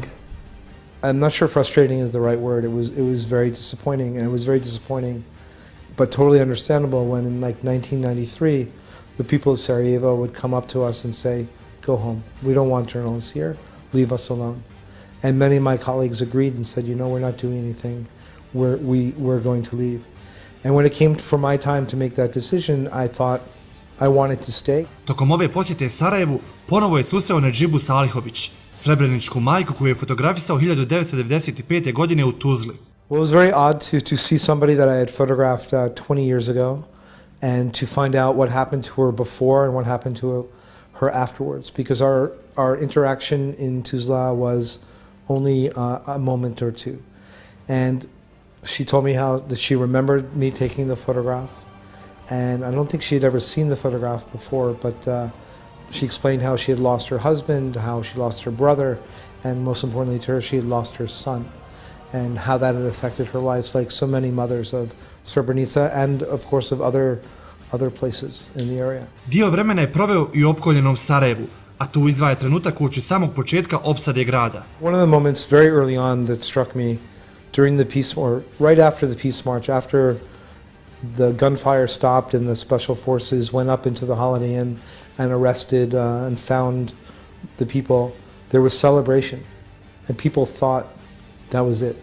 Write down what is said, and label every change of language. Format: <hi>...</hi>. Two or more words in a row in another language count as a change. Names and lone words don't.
<en>I'm not sure frustrating is the right word. It was very disappointing, and it was very disappointing, but totally understandable when in like 1993, the people of Sarajevo would come up to us and say, go home. We don't want journalists here. Leave us alone. And many of my colleagues agreed and said, you know, we're not doing anything. we were going to leave. And when it came for my time to make that decision, I thought I wanted to stay.</en> <bs>Tokom ove posjete Sarajevu ponovo je susreo Nedžibu Salihović, srebreničku majku koju je fotografisao 1995. godine u Tuzli.</bs> <en>Well, it was very odd to see somebody that I had photographed 20 years ago and to find out what happened to her before and what happened to her afterwards, because our interaction in Tuzla was only a moment or two. And she told me how that she remembered me taking the photograph, and I don't think she had ever seen the photograph before, but she explained how she had lost her husband, how she lost her brother, and most importantly to her, she had lost her son, and how that had affected her lives, like so many mothers of Srebrenica and of course of other places in the area.</en> <bs>Dio vremena je proveo i u opkoljenom Sarajevu, a tu izdvaja trenutak uoči samog početka opsade grada.</bs> <en>One of the moments very early on that struck me during the peace, or right after the peace march, after the gunfire stopped and the special forces went up into the Holiday Inn and arrested and found the people, there was celebration, and people thought that was it.</en>